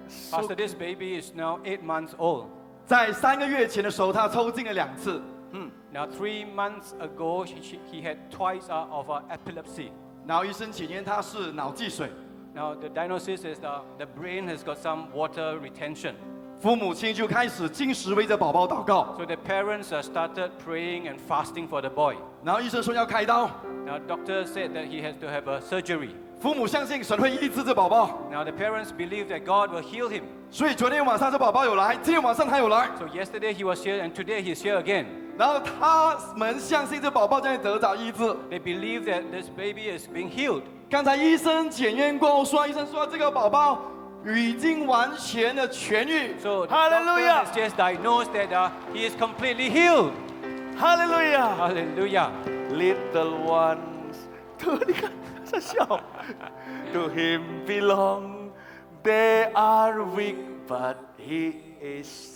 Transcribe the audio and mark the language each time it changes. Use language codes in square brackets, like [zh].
[en] Pastor, this baby is now 8 months old. [zh] 在3个月前的时候，他抽筋了2次。 [en] Now 3 months ago, he had twice of epilepsy. [zh] 然后医生检验他是脑积水， [en] Now the diagnosis is the brain has got some water retention. [zh] 父母亲就开始禁食为着宝宝祷告。 [en] So the parents started praying and fasting for the boy. [zh] 然后医生说要开刀， [en] Now doctor said that he has to have a surgery. [zh] 父母相信神会医治这宝宝， [en] Now the parents believe that God will heal him. [zh] 所以昨天晚上这宝宝有来，今天晚上他有来。 [en] So yesterday he was here and today he's here again. [zh] 然后他们相信这宝宝将会得到医治。 [en] They believe that this baby is being healed. [zh] 刚才医生检验过后说，医生说这个宝宝已经完全的痊愈。 [en] So the Hallelujah. doctor has just diagnosed that he is completely healed. Hallelujah. Hallelujah. Little ones. Tuh, dia kan saya shout. To him belong. They are weak, but he is